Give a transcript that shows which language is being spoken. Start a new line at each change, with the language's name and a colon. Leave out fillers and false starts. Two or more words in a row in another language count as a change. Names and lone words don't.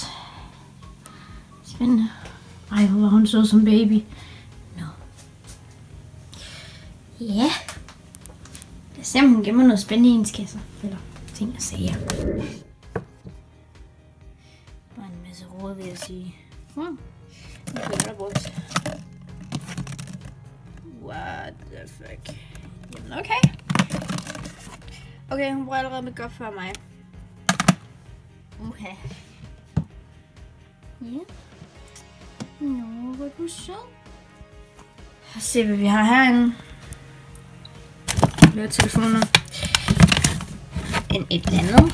Danish: Spændende. Ej, hvor var hun så som baby. Nå. Ja. Lad os se, om hun gemmer noget spændende i hendes kasser. Eller ting at sige. Bare en masse råd, vil jeg sige.
English: What the fuck?
Danish: Jamen okay. Okay, hun bruger allerede make up før mig. Uha. Ja. Nå, hvor er du så? Lad os se, hvad vi har herinde. Flere telefoner. Et eller andet.